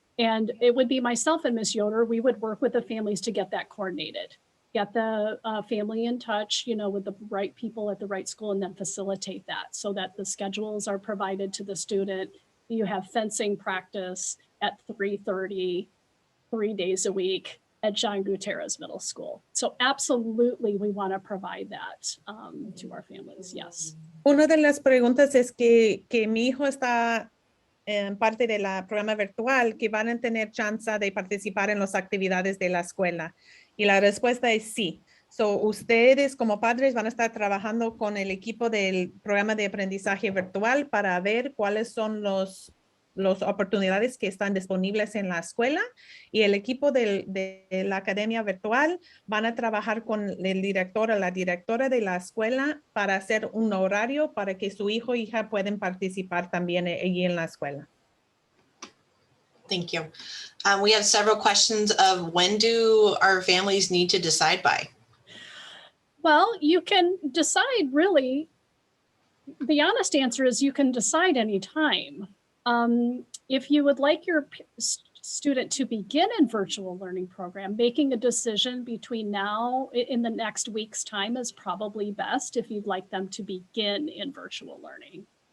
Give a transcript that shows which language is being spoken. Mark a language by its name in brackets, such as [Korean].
[English] And it would be myself and Ms. Yoder, we would work with the families to get that coordinated, get the family in touch, with the right people at the right school, and then facilitate that so that the schedules are provided to the student. You have fencing practice at 3:30, 3 days a week at John Gutierrez Middle School. So absolutely, we want to provide that to our families, yes. [Spanish] Una de las preguntas es que mi hijo está en parte de la programa virtual, que van a tener chance de participar en las actividades de la escuela. Y la respuesta es sí. So, ustedes como padres van a estar trabajando con el equipo del programa de aprendizaje virtual para ver cuáles son las oportunidades que están disponibles en la escuela, y el equipo de la academia virtual van a trabajar con el director o la directora de la escuela para hacer un horario para que su hijo o hija puedan participar también allí en la escuela. [English] Thank you. We have several questions of when do our families need to decide by? Well, you can decide really, the honest answer is you can decide anytime. If you would like your student to begin in virtual learning program, making a decision between now in the next week's time is probably best if you'd like them to begin in virtual learning.